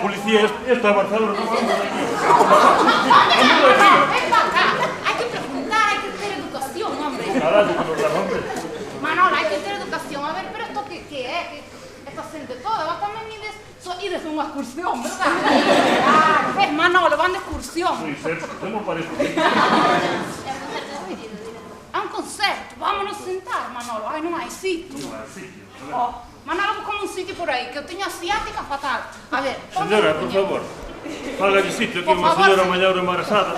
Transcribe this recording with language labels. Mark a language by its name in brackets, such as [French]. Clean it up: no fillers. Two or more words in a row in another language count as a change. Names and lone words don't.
[Spanish] tía, esta Barcelona no vamos aquí. Ven para acá. Hay que preguntar, hay que tener educación, hombre. Carajo, que nos da nombre. Manolo, hay que tener educación. A ver, pero esto qué es? Esta gente toda, vos también ides una excursión, ¿verdad? Claro, ves, Manolo, van de excursión. [Galician] Sí, certo, temos para eso. [Spanish] A un concerto, vámonos a sentar, Manolo. Ay, no hay sitio. [Galician] No hai sitio. [Spanish] Oh, Manolo, buscamos un sitio por ahí, [Galician] que eu teño asiática fatal. [Spanish] A ver, [Galician] Señora, por favor, faga de sitio que unha señora maior embarazada.